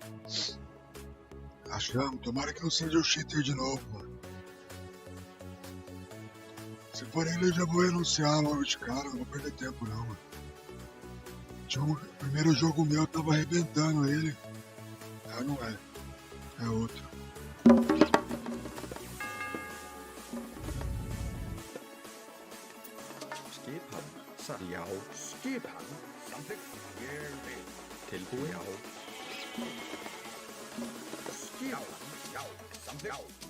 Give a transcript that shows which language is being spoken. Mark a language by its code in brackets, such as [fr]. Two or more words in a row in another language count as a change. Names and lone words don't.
[pt] Achamos, tomara que não seja o cheater de novo, mano. Se for ele, eu já vou renunciar logo de cara, não vou perder tempo não, mano. O primeiro jogo meu eu tava arrebentando ele. Ah, não é. É outro. [is] Skipan. Satt. Já. Skipan. Samþykkt. Ég vil. Tilbúin. Já. Skipan. Já. Samþykkt. Já.